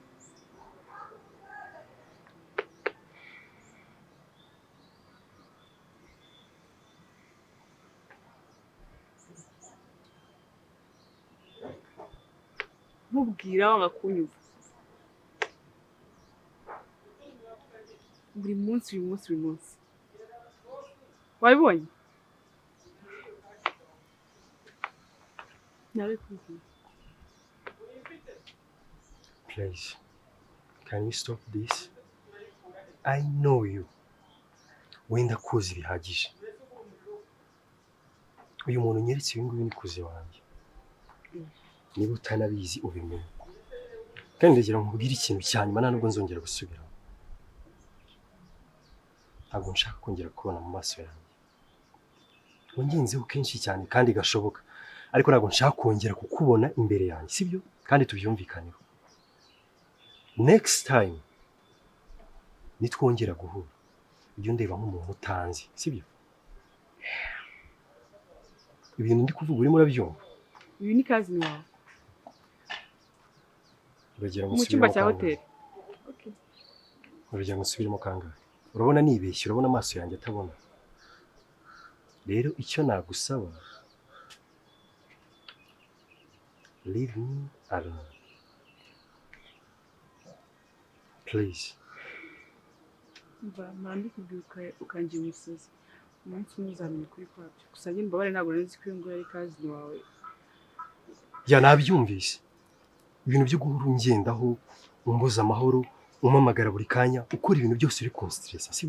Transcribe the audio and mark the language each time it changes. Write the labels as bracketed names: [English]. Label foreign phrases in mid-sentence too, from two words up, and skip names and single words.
[Kinyarwanda] Nkubwira wanga kunyumva. Buri munsi wabibonye? Nabikubwiye. [English] Please, can you stop this? I know you. [Kinyarwanda] Wenda kuzi bihagije. Uyu muntu nyeretse ibi ngibi ni kuzi wanjye. Niba utanabizi ubimenye. Kandi ndagira ngo nkubwire ikintu cyanyuma nubwo nzongera gusubira. Ntabwo nshaka kongera kubona mu maso yanjye. Wangenzeho kenshi cyane kandi gashoboka. Ariko ntabwo nshaka kongera kukubona imbere yanjye, sibyo? Kandi tubyumvikaneho. [English] Next time [Kinyarwanda] nitwongera guhura ujye ndeba nk'umuntu utanzi, sibyo? Ibintu ndi kuvuga urimo urabyumva? Uyu ni kazi wawe. Uragira ngo mu cyumba cya hoteli. Uragira ngo usubiremo kangahe? Urabona nibeshye, urabona amaso yanjye atabona. Rero icyo nagusaba, [English] leave me alone. Please. [Kinyarwanda] Mba kubwira ukangira umusozi. Umunsi umwe uzamenya kuri kwabyo. Gusa njye mbabare ntabwo nzi ko ngo yari kazi wawe. Ya nabyumvise. Ibintu byo guhura ungendaho, umbuza amahoro, umamagara buri kanya, ukora ibintu byose uri constress, sibyo?